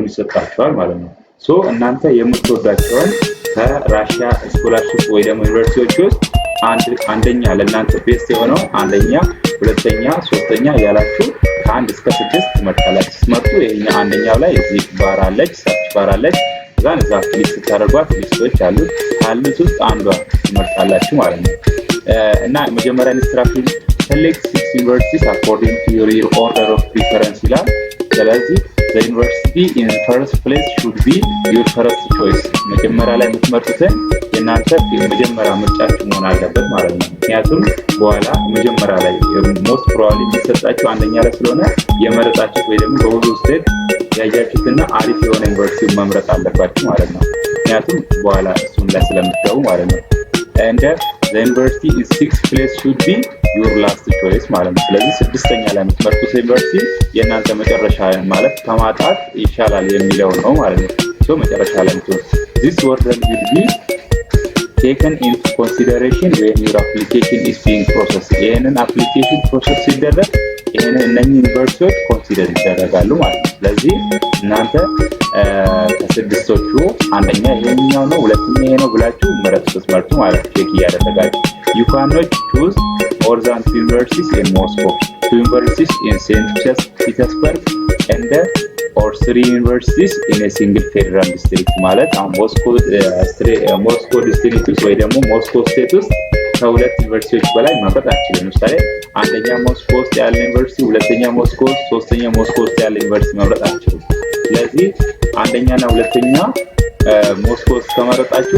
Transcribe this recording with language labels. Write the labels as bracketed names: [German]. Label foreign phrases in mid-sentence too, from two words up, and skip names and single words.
[Amharic] ይሰጣችኋል ማለት ነው። ሶ እናንተ የምትወዳቸውን ከራሽያ ስኮላርሺፕ ወይ ደግሞ ዩኒቨርሲቲዎች ውስጥ አንደኛ ለእናንተ ቤስት የሆነው አንደኛ፣ ሁለተኛ፣ ሶስተኛ ያላችሁ ከ1 እስከ 6 ትመርጣላችሁ። ስትመርጡ ይሄኛ አንደኛው ላይ እዚህ ባር አለች፣ [English] search bar [Amharic] አለች። ከዛን እዛ ክሊክ ስታደርጓት ሊስቶች አሉ። ካሉት ውስጥ አንዷን ትመርጣላችሁ ማለት ነው። እና መጀመሪያ ኢንስትራክሽን [English] select 6 universities according to your order of preference [Amharic] ይላል። ስለዚህ [English] the university in first place should be your first choice። [Amharic] መጀመሪያ ላይ የምትመርጡትን የእናንተ የመጀመሪያ ምርጫችሁ መሆን አለበት ማለት ነው። ምክንያቱም በኋላ መጀመሪያ ላይ [English] most probably [Amharic] የሚሰጣችሁ አንደኛ ላይ ስለሆነ የመረጣችሁት ወይ ደግሞ በብዙ ስቴት ያያችሁትና አሪፍ የሆነ ዩኒቨርሲቲ መምረጥ አለባችሁ ማለት ነው። ምክንያቱም በኋላ እሱን ላይ ስለምትገቡ ማለት ነው። and [English] the university in 6th place should be your last choice [Amharic] ማለት ነው። ስለዚህ 6ኛ ላይ የምትመርጡት ዩኒቨርሲቲ የእናንተ መጨረሻ ማለት ከማጣት ይሻላል የሚለው ነው ማለት ነው። ሶ መጨረሻ ላይ [English] this order will be taken into consideration when your application is being processed። [Amharic] ይሄንን [English] application process [Amharic] ሲደረግ ይሄንን እነኚህ ዩኒቨርሲቲዎች ኮንሲደር ይደረጋሉ ማለት ነው። ስለዚህ እናንተ ከስድስቶቹ አንደኛ ይሄኛው ነው፣ ሁለተኛ ይሄ ነው ብላችሁ ስትመርጡ ማለት ነው ቼክ እያደረጋችሁ [English] you cannot choose more than 2 universities in Moscow, 2 universities in St. Petersburg and or 3 universities in a single federal district [Amharic] ማለት አሁን ሞስኮ ዲስትሪክት ወይ ደግሞ ሞስኮ ስቴት ውስጥ ከሁለት ዩኒቨርሲቲዎች በላይ መምረጥ አትችሉም። ለምሳሌ አንደኛ ሞስኮ ውስጥ ያለ ዩኒቨርሲቲ፣ ሁለተኛ ሞስኮ፣ ሶስተኛ ሞስኮ ውስጥ ያለ ዩኒቨርሲቲ መምረጥ አትችሉም። ስለዚህ አንደኛና ሁለተኛ ሞስኮ ውስጥ ከመረጣችሁ